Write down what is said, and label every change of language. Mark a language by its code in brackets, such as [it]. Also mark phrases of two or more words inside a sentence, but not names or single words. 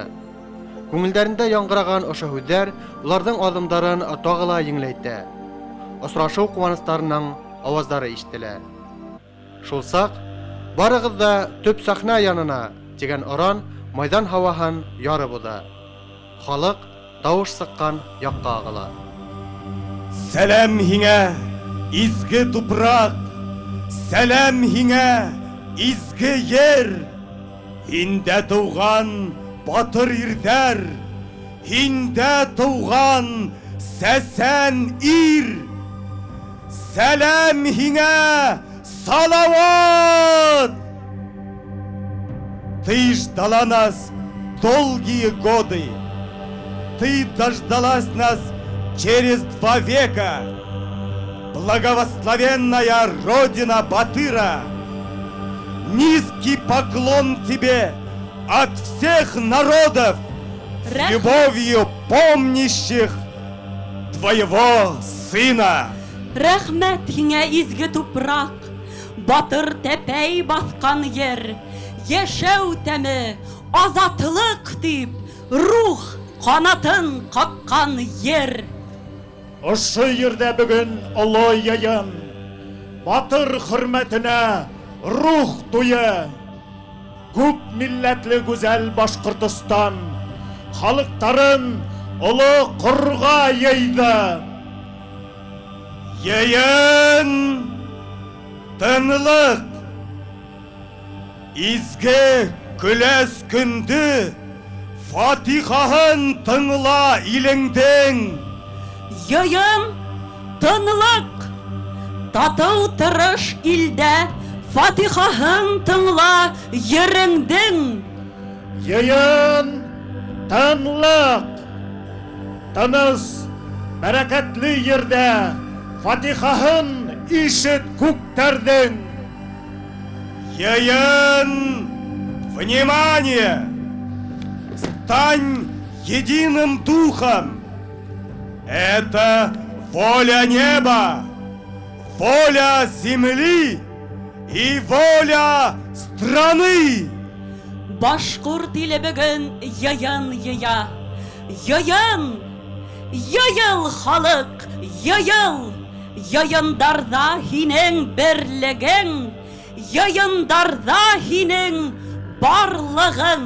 [ba] Күңелләрендә яңгыраган ошо һүзләр уларның адымдарын тагыла еңләйтә. Осрашу куаныштарының аваздары ишетелә. Шул сак барыгыз да төп сахна янына дигән оран майдан һаваһын ярып уза. Халык тавыш сыккан якка агыла. Сәлам һиңә, изге тупрак! Сәлам һиңә, изге ер! Һиндә туган батыр ирдәр! Һиндә туган сәсән ир! Сәлам һиңә, Салават! [ru] Ты ждала нас долгие годы. Ты дождалась нас через 2 века. Благословенная родина Батыра! Низкий поклон тебе от всех народов, с любовью помнящих твоего сына! [ba] Рәхмәт һиңә изге тупрак, батыр тәпәй баскан ер, яшәү тәме, азатлык дип, рух канатын каккан ер. Ошо ердә бүген олы яйын, батыр хөрмәтенә рух туе. Күп милләтле гүзәл Башкортстан халыктарын олы корга яйды. Яйын тынлык, изге көләс күнді фатихаһын тыңла илеңдең. Йыйын тынлык, тату тырыш илдә фатихаһын тыңла йөреңдең. Йыйын тынлык, тыныс, бәрәкәтле ердә фатихаһын ишет күктәрдең. Йыйын, [ru] внимание! Стань единым духом! Это воля неба, воля земли и воля страны! [ba] Башкорт иле бүген йыйын йыя. Йыйын, йыйыл халык, йыйыл. Йыйындарда һинең берлегең, йыйындарда һинең барлыгың.